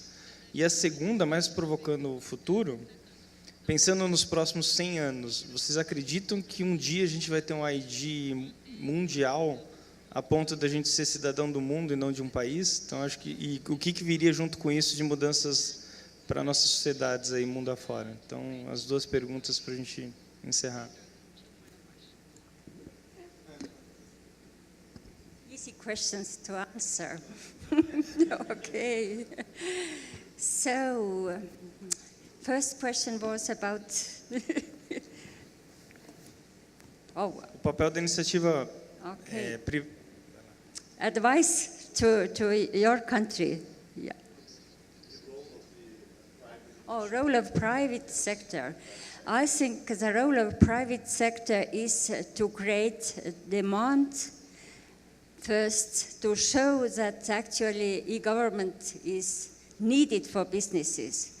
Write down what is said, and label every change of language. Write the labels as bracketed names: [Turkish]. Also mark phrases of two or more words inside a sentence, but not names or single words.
[Portuguese] E a segunda, mais provocando o futuro, pensando nos próximos 100 anos, vocês acreditam que um dia a gente vai ter um ID mundial a ponto da gente ser cidadão do mundo e não de um país? Então, acho que e o que viria junto com isso de mudanças para nossas sociedades aí mundo afora? Então, as duas perguntas para a gente encerrar. [English] questions to answer. Okay. So, first question was about. Oh, [Portuguese] O papel da iniciativa [English] okay. [Portuguese] privada. [English] Advice to your country. Yeah. Oh, role of private sector. I think the role of private sector is to create demand. First, to show that actually e-government is needed for businesses.